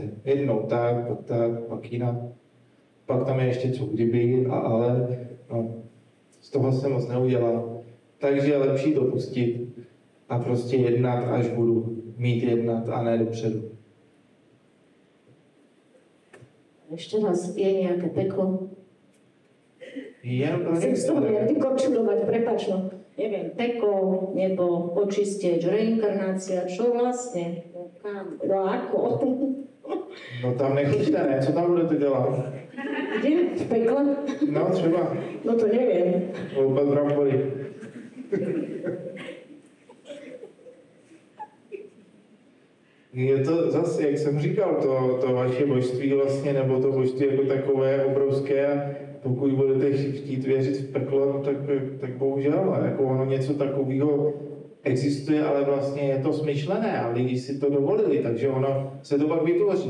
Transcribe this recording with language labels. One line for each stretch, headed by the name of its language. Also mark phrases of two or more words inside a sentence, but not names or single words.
Czech: Jednou tak, pak jinak. Pak tam je ještě co kdyby a ale. No, z toho se moc neudělá. Takže je lepší to pustit a prostě jednat, až budu mít jednat a ne dopředu.
Slovak: Ešte raz, je nejaké peklo?
Czech: Jenom to
Slovak: Chcem z toho vykorčulovať, prepáč, no. Neviem, peklo, nebo očistieť, reinkarnácia, čo vlastne? No kam? No ako?
Czech: No tam nechoďte, ne? Co tam budete dělat?
Slovak: Kde? V pekle?
Czech: No třeba.
Slovak: No to neviem.
Czech: Houpat brambory. Je to zase, jak jsem říkal, to vaše božství vlastně, nebo to božství jako takové obrovské, a pokud budete chtít věřit v peklo, tak bohužel, jako ono něco takového existuje, ale vlastně je to smyšlené a lidi si to dovolili, takže ono se to pak vytvoří.